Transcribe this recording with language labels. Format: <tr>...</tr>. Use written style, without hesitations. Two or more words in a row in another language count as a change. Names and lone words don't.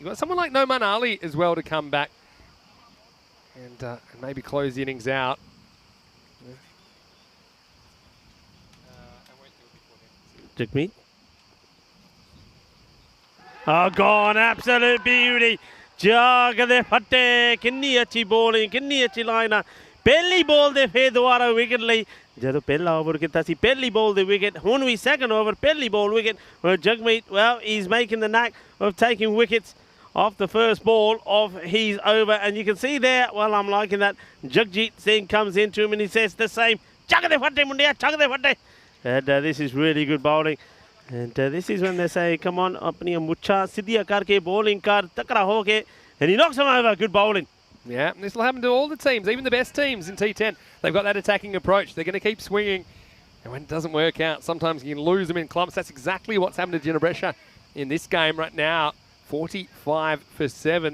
<en>You've got someone like Noman Ali as well to come back and maybe close the innings out. Jagmeet. Oh, gone, absolute beauty.</en> <pa>ਜਗਾਦੇ ਫੱਟੇ, ਕਿੰਨੀ ਅੱਛੀ bowling, ਕਿੰਨੀ ਅੱਛੀ ਲਾਈਨਾ. ਪਹਿਲੀ ਬਾਲ ਦੇ ਫਿਰ ਦੋਬਾਰਾ ਵਿਕਟ ਲਈ ਜਦੋਂ ਪਹਿਲਾ ਓਵਰ ਕੀਤਾ ਸੀ ਪਹਿਲੀ ਬੋਲ ਦੇ ਵਿਕਟ ਹੁਣ ਵੀ ਸੈਕੰਡ ਓਵਰ ਪਹਿਲੀ ਬੋਲ ਵਿਕਟ</pa> <en>Jagmeet, well, he's making the knack of taking wickets off the first ball of his over, and you can see there, well, I'm liking that Jagjit Singh comes into him and he says the same,</en> <pa>ਚੱਕ ਦੇ ਫੱਟੇ ਮੁੰਡਿਆ, ਚੱਕ ਦੇ ਫੱਟੇ.</pa> <en>And this is really good bowling, and this is when they say, come on,</en> <pa>ਆਪਣੀ ਮੁੱਛਾਂ ਸਿੱਧੀਆਂ ਕਰਕੇ bowling ਕਰ ਤਕੜਾ ਹੋ ਕੇ,</pa> <en>and he knocks him over. Good bowling. Yeah, this will happen to all the teams, even the best teams in T10. They've got that attacking approach. They're going to keep swinging. And when it doesn't work out, sometimes you can lose them in clumps. That's exactly what's happened to Brescia in this game right now. 45 for 7.</en>